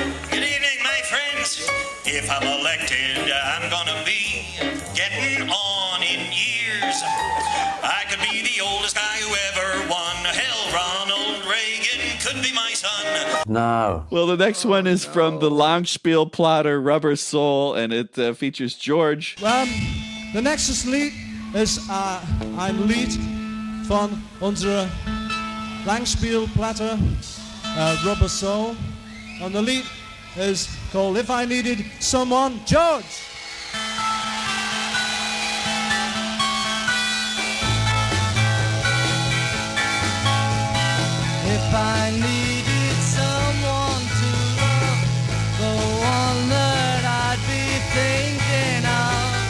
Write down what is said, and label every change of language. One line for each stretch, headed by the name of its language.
English: Good evening, my friends. If I'm elected, I'm gonna be getting on in years. I could be the oldest guy who ever won. Hell, Ronald Reagan could be my son. No. Well, the next one is from the Langspiel Plotter Rubber Soul, and it features George.
German: Der nächste Lied ist ein Lied von unserer Langspielplatte Rubber Soul.
English: Und the Lied is called If I Needed Someone, George. If I needed someone to love, the one that I'd be thinking of.